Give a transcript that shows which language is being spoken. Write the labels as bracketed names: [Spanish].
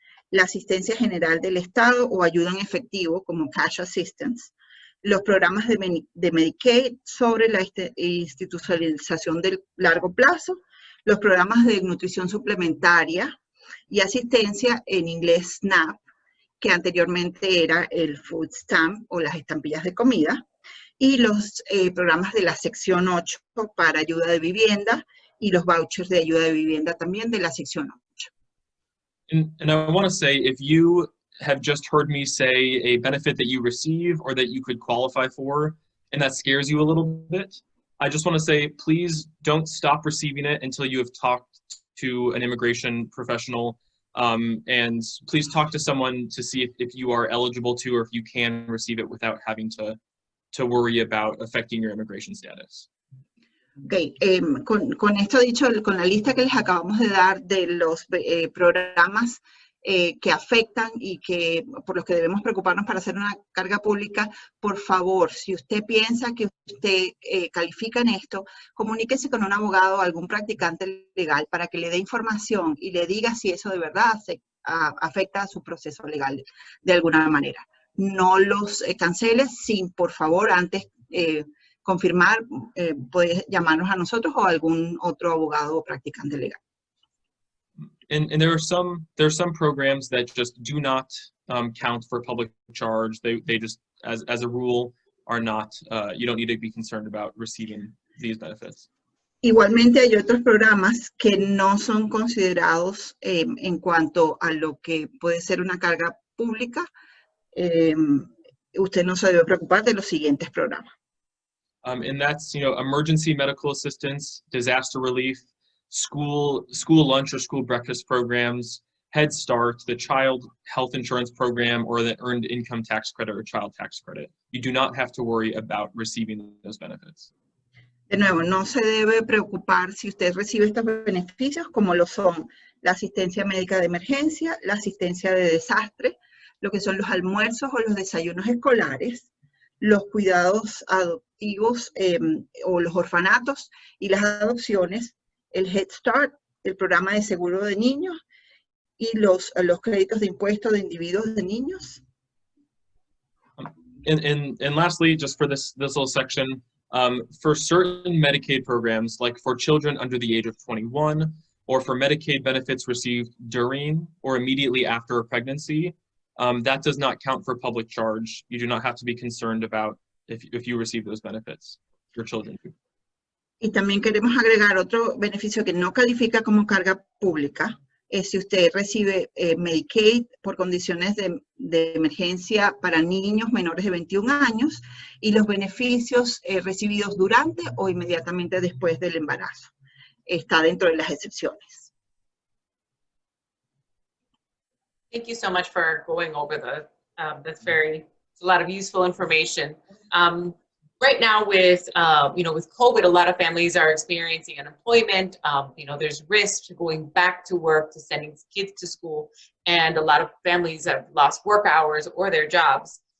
[Spanish] la asistencia general del Estado o ayuda en efectivo como [English] cash assistance, [Spanish] los programas de Medicaid sobre la institucionalización del largo plazo, los programas de nutrición suplementaria y asistencia en inglés SNAP, que anteriormente era el [English] food stamp [Spanish] o las estampillas de comida, y los programas de la sección 8 para ayuda de vivienda y los vouchers de ayuda de vivienda también de la sección 8. [English] And I want to say, if you have just heard me say a benefit that you receive or that you could qualify for, and that scares you a little bit, I just want to say, please don't stop receiving it until you have talked to an immigration professional, and please talk to someone to see if you are eligible to, or if you can receive it without having to worry about affecting your immigration status. [Spanish] Okay, con esto dicho, con la lista que les acabamos de dar de los programas que afectan y por los que debemos preocuparnos para hacer una carga pública, por favor, si usted piensa que usted califica en esto, comuníquese con un abogado o algún practicante legal para que le dé información y le diga si eso de verdad afecta a su proceso legal de alguna manera. No los cancele sin, por favor, antes confirmar, puede llamarnos a nosotros o a algún otro abogado o practicante legal. [English] And there are some programs that just do not count for public charge. They just, as a rule, are not. You don't need to be concerned about receiving these benefits. [Spanish] Igualmente hay otros programas que no son considerados en cuanto a lo que puede ser una carga pública. Usted no se debe preocupar de los siguientes programas. [English] And that's, emergency medical assistance, disaster relief, school lunch or school breakfast programs, Head Start, the child health insurance program, or the earned income tax credit or child tax credit. You do not have to worry about receiving those benefits. [Spanish] De nuevo, no se debe preocupar si usted recibe estos beneficios, como lo son la asistencia médica de emergencia, la asistencia de desastre, lo que son los almuerzos o los desayunos escolares, los cuidados adoptivos o los orfanatos y las adopciones, el Head Start, el programa de seguro de niños y los créditos de impuestos de individuos de niños. [English] And lastly, just for this little section, for certain Medicaid programs, like for children under the age of 21, or for Medicaid benefits received during or immediately after a pregnancy, that does not count for public charge. You do not have to be concerned about if you receive those benefits, your children do. [Spanish] Y también queremos agregar otro beneficio que no califica como carga pública, es si usted recibe Medicaid por condiciones de emergencia para niños menores de 21 años y los beneficios recibidos durante o inmediatamente después del embarazo. Está dentro de las excepciones. [English] Thank you so much for going over it's a lot of useful information. Right now with COVID, a lot of families are experiencing unemployment. There's risk to going back to work, to sending kids to school, and a lot of families have lost work hours or their jobs.